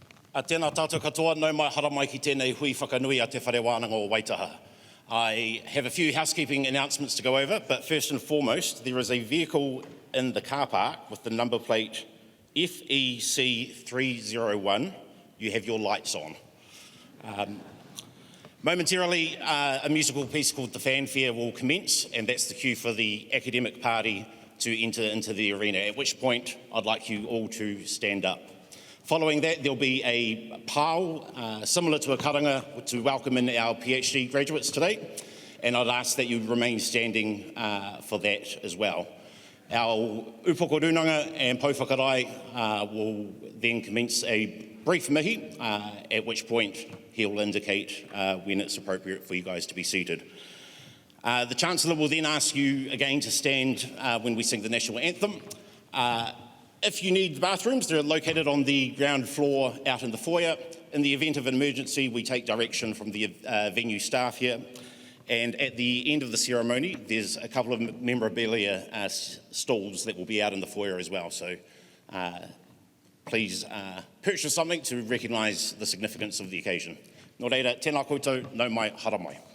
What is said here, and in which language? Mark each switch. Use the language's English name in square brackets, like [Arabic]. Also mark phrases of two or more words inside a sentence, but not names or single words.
[Māori] Tēnā tātou katoa, nau mai hara mai ki tēnei hui whakanui a te whare wānanga o Waitaha. [English] I have a few housekeeping announcements to go over, but first and foremost, there is a vehicle in the car park with the number plate FEC301. You have your lights on. Momentarily, a musical piece called The Fanfare will commence, and that's the cue for the academic party to enter into the arena, at which point I'd like you all to stand up. Following that, there'll be a pau, similar to a karanga, to welcome in our PhD graduates today, and I'd ask that you remain standing for that as well. Our upoko runanga and pouwhakarai will then commence a brief mihi, at which point he'll indicate when it's appropriate for you guys to be seated. The Chancellor will then ask you again to stand when we sing the national anthem. If you need the bathrooms, they're located on the ground floor out in the foyer. In the event of an emergency, we take direction from the venue staff here. And at the end of the ceremony, there's a couple of memorabilia stalls that will be out in the foyer as well. So please purchase something to recognise the significance of the occasion. [Māori] Nō reira, tēnā koutou, nau mai, hara mai.